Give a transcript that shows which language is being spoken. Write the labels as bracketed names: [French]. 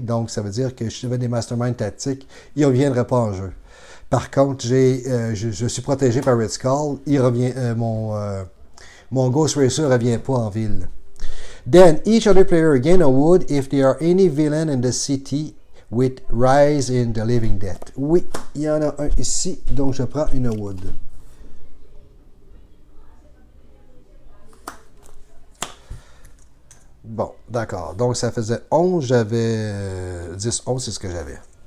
[French] Donc, ça veut dire que si j'avais des Mastermind Tactiques, ils ne reviendraient pas en jeu. Par contre, je suis protégé par Red Skull. Il revient, mon Ghost Racer ne revient pas en ville. [English] Then, each other player gain a wood if there are any villain in the city with Rise in the Living Dead. [French] Oui, il y en a un ici, donc je prends une wood. Bon, d'accord. Donc, ça faisait 11. J'avais 10, 11, c'est ce que j'avais.